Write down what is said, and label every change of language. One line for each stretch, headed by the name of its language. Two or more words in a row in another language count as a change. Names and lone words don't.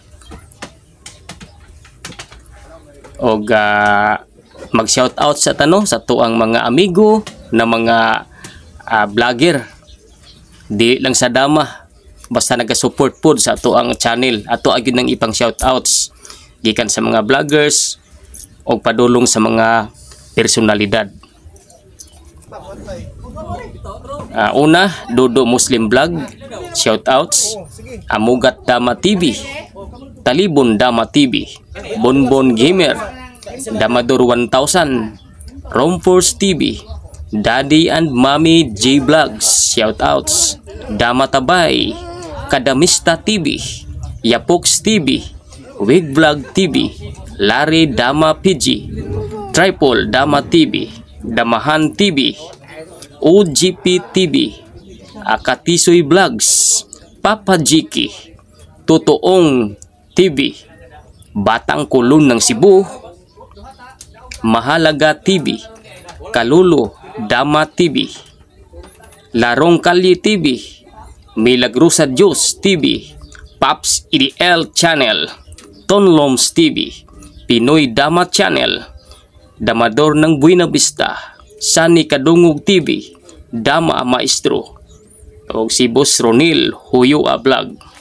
Cebuano: Og mag
English: shout out
Cebuano: sa sa tuang mga amigo na mga vlogger, di lang sa dama, basta naga-support pod sa tuang channel. Ato agud nang ipang
English: shout outs
Cebuano: gikan sa mga vloggers o padulong sa mga personalidad. Una, Dudu Muslim Vlog,
English: shout outs.
Cebuano: Amugat Dama TV, Talibon Dama TV, Bonbon Gamer, Damador 1000, Romforce TV, Daddy and Mommy J Vlogs,
English: shout outs.
Cebuano: Dama Tabay, Kadamista TV, Yapox TV, Wig Vlog TV, Larry Dama PG, Tripol Dama TV, Damahan TV, OGP TV, Akatisoy Vlogs, Papa Jiki, Totoong TV, Batang Kulon ng Cebu, Mahalaga TV, Kalulo Dama TV, Larong Kalye TV, Milagrusa Diyos TV, Paps EDL Channel, Tonloms TV, Pinoy Dama Channel, Damador ng Buena Vista, Sani Kadungog TV, Dama Maestro, o si Boss Ronil Huyo a Vlog.